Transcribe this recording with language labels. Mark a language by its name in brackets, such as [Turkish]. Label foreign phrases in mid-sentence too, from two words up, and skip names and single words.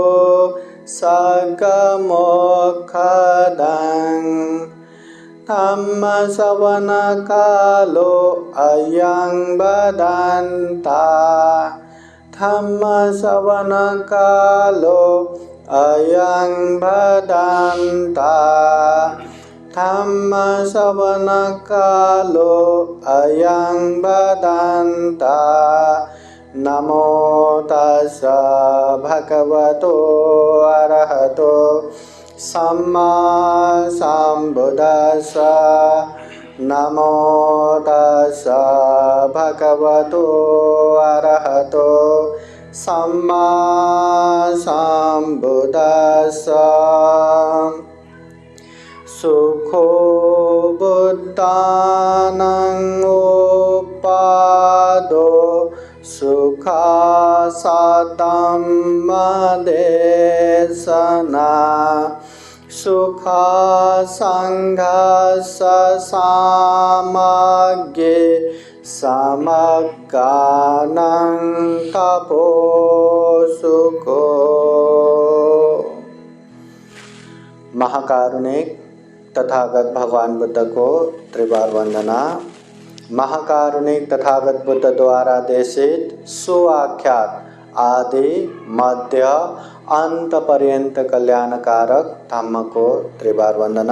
[Pali] सगमोक्षदं धम्मश्रवणकालो अयं वदन्ता धम्मश्रवणकालो अयं वदन्ता धम्मश्रवणकालो अयं वदन्ता। नमो तस्स भगवतो अरहतो सम्मा सम्बुद्दस्स। नमो तस्स भगवतो अरहतो सम्मा सम्बुद्दस्स। सुखो बुद्धानां उपादो सुखासातं मदेशना सुखासङ्घस्य सामग्ये समगानं तपो सुखो। [Hindi] महाकारुणिक तथागत भगवान बुद्ध को त्रिबार वंदना। महाकारुणिक तथागत बुद्ध द्वारा देशित सुआख्यात आदि मध्य अंत पर्यंत कल्याणकारक धम्म को त्रिबार वंदना।